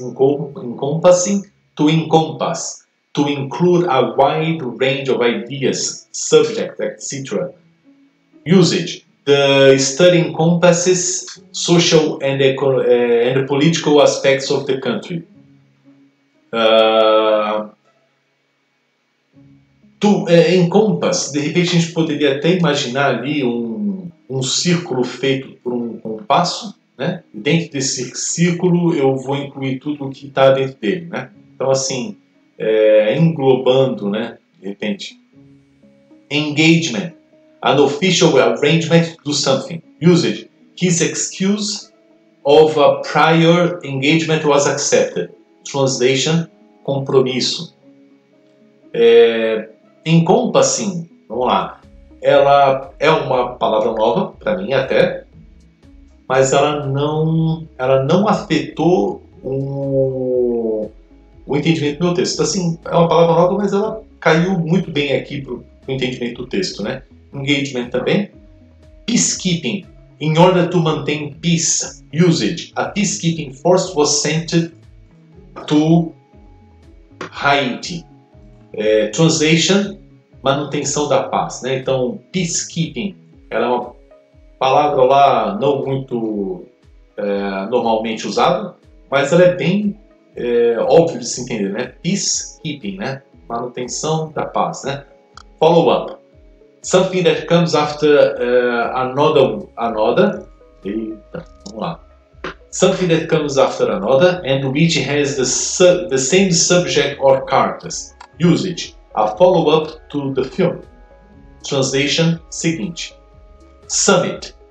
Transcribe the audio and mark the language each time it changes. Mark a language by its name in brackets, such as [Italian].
[English] Encompassing, to encompass, to include a wide range of ideas, subject, etc. Usage. The study encompasses social and political aspects of the country. [Portuguese] Encompass, de repente a gente poderia até imaginar ali um círculo feito por um compasso, né? Dentro desse círculo eu vou incluir tudo o que está dentro dele, né? Então assim, englobando, né? De repente. [English] Engagement, an official arrangement to do something. Usage, his excuse of a prior engagement was accepted. Translation, compromisso. [Portuguese] Encompassing, vamos lá. Ela é uma palavra nova, para mim até, mas ela não afetou o entendimento do meu texto. Então, assim, é uma palavra nova, mas ela caiu muito bem aqui para o entendimento do texto, né? Engagement também. Peacekeeping. [English] In order to maintain peace, usage. A peacekeeping force was sent to Haiti. [Portuguese] Translation, manutenção da paz, né? Então, peacekeeping, ela é uma palavra lá não muito normalmente usada, mas ela é bem óbvio de se entender, né? Peacekeeping, né? Manutenção da paz, né? Follow up. [English] Something that comes after another. [Portuguese] Eita, vamos lá. [English] Something that comes after another and which has the same subject or characters. Usage. A follow-up to the film. Translation seguinte. Summit.